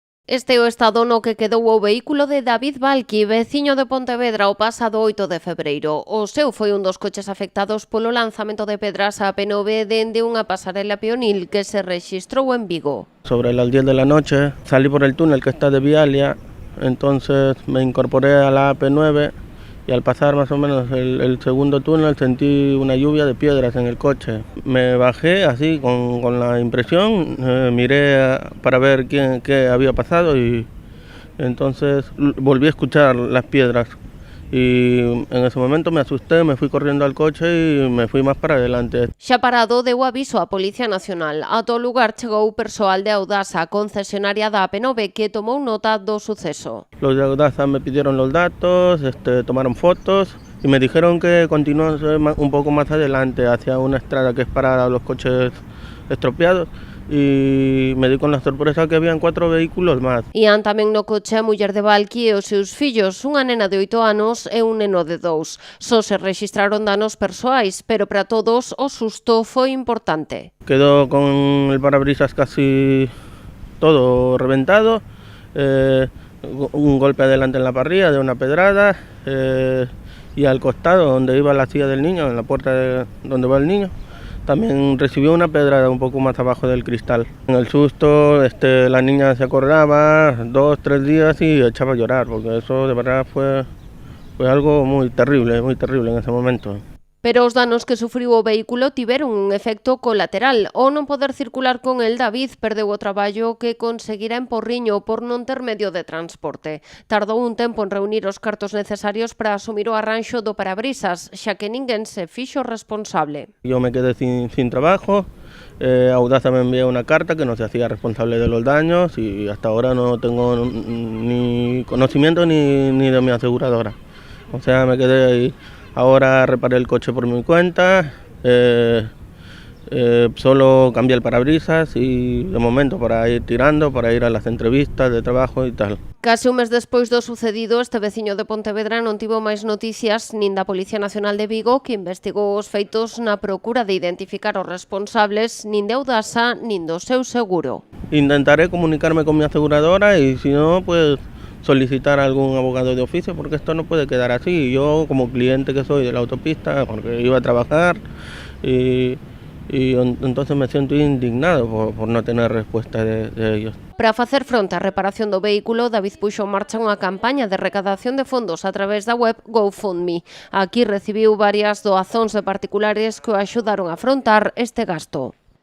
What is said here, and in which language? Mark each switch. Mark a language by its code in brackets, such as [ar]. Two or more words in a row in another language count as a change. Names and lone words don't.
[gl] Este é o estado no que quedou o vehículo de David Valqui, veciño de Pontevedra, o pasado 8 de febreiro. O seu foi un dos coches afectados polo lanzamento de pedras á P9 dende unha pasarela peonil que se rexistrou en Vigo. [es] Sobre las 10 de la noche salí por el túnel que está de Vialia, entonces me incorporé a la P9 y al pasar más o menos el segundo túnel sentí una lluvia de piedras en el coche. Me bajé así con la impresión, miré para ver qué había pasado y entonces volví a escuchar las piedras. Y en ese momento me asusté, me fui corriendo al coche y me fui más para adelante. [gl] Xa parado deu aviso á Policía Nacional. Ata o lugar chegou persoal de Audasa, concesionaria da AP9, que tomou nota do suceso. [es] Los de Audasa me pidieron los datos, tomaron fotos y me dijeron que continuase un poco más adelante hacia una estrada que es para los coches estropeados. Y me di con la sorpresa que habían 4 vehículos máis. [gl] Ian tamén no coche a muller de Valqui e os seus fillos, unha nena de 8 anos e un neno de 2. Só se rexistraron danos persoais, pero para todos o susto foi importante. [es] Quedó con el parabrisas casi todo reventado, un golpe adelante en la parrilla de una pedrada y al costado donde iba la silla del niño, en la puerta donde va el niño, también recibió una pedrada un poco más abajo del cristal. En el susto, la niña se acordaba 2 o 3 días y echaba a llorar, porque eso de verdad fue algo muy terrible en ese momento. [gl] Pero os danos que sufriu o vehículo tiveron un efecto colateral. Ao non poder circular con el, David perdeu o traballo que conseguira en Porriño por non ter medio de transporte. Tardou un tempo en reunir os cartos necesarios para asumir o arranxo do parabrisas, xa que ninguén se fixo responsable. [es] Yo me quedé sin trabajo, Audasa me envió una carta que no se hacía responsable de los daños y hasta ahora no tengo ni conocimiento ni de mi aseguradora. O sea, me quedé ahí. Ahora reparé el coche por mi cuenta, solo cambié el parabrisas y de momento para ir tirando, para ir a las entrevistas de trabajo y tal. [gl] Case un mes despois do sucedido, este veciño de Pontevedra non tivo máis noticias nin da Policía Nacional de Vigo, que investigou os feitos na procura de identificar os responsables, nin de Audasa, nin do seu seguro. [es] Intentaré comunicarme con mi aseguradora y si no, pues solicitar a algún abogado de oficio, porque esto no puede quedar así. Yo, como cliente que soy de la autopista, porque iba a trabajar y entonces me siento indignado por no tener respuesta de ellos. [gl] Para facer fronte á reparación do vehículo, David puxo en marcha unha campaña de recadación de fondos a través da web GoFundMe. Aquí recibiu varias doazóns de particulares que o axudaron a afrontar este gasto.